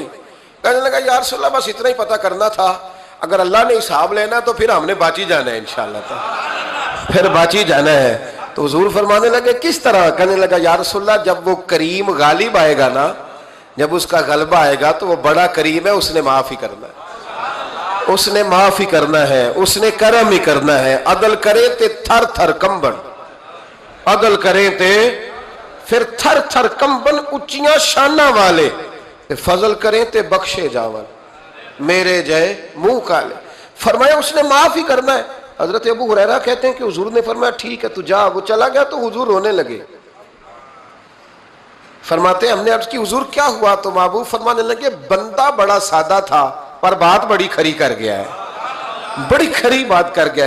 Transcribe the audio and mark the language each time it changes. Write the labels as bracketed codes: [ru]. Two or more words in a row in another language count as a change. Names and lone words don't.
[ur] کہنے لگا [ar] یا رسول اللہ [ur] بس اتنا ہی پتہ کرنا تھا، اگر اللہ نے حساب لینا تو پھر ہم نے باچی جانا ہے انشاءاللہ، پھر باچی جانا ہے۔ تو حضور فرمانے لگے کس طرح؟ کہنے لگا [ar] یا رسول اللہ [ur] جب وہ کریم غالب آئے گا نا، جب اس کا غلبہ آئے گا تو وہ بڑا کریم ہے، اس نے معاف ہی کرنا ہے، اس نے معاف ہی کرنا ہے، اس نے کرم ہی کرنا ہے۔ [pa] عدل کرے تے تھر تھر کمبن، عدل کرے تے پھر تھر تھر کمبن، اچیاں شانہ والے فضل کریں تے بخشے جاون، میرے جائے منہ کالے۔ [ur] فرمایا اس نے معاف ہی کرنا ہے۔ حضرت ابو ہریرہ کہتے ہیں کہ حضور نے فرمایا ٹھیک ہے تو جا۔ وہ چلا گیا تو حضور رونے لگے۔ فرماتے ہیں ہم نے عرض کی حضور کیا ہوا؟ تو محبوب فرمانے لگے بندہ بڑا سادہ تھا پر بات بڑی کھری کر گیا ہے، بڑی کھری بات کر گیا ہے۔